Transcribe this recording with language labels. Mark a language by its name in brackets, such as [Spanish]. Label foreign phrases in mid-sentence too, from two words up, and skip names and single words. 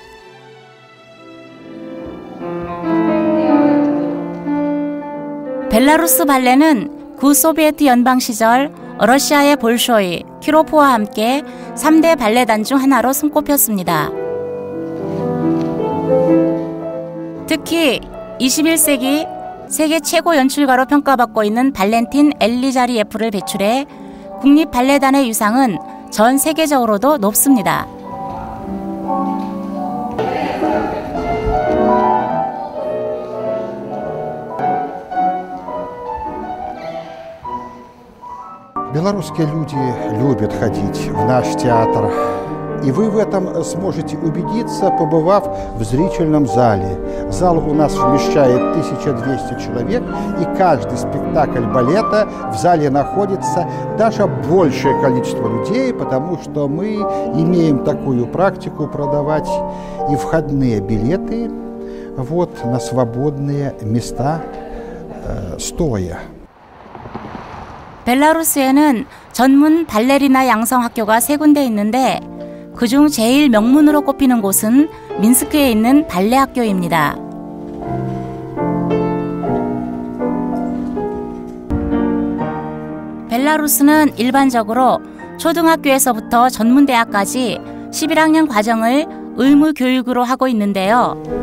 [Korean] 벨라루스 발레는 구소비에트 연방 시절 러시아의 볼쇼이, 키로포와 함께 3대 발레단 중 하나로 손꼽혔습니다. 특히 21세기 세계 최고 연출가로 평가받고 있는 발렌틴 엘리자리예프를 배출해 국립 발레단의 위상은 전 세계적으로도 높습니다. [Russian] Белорусские люди любят ходить в наш театр, и вы в этом сможете убедиться, побывав в зрительном зале. Зал у нас вмещает 1200 человек, и каждый спектакль балета в зале находится даже большее количество людей, потому что мы имеем такую практику продавать и входные билеты на свободные места стоя. [Korean] 벨라루스에는 전문 발레리나 양성학교가 3군데 있는데 그중 제일 명문으로 꼽히는 곳은 민스크에 있는 발레학교입니다. 벨라루스는 일반적으로 초등학교에서부터 전문대학까지 11학년 과정을 의무 교육으로 하고 있는데요.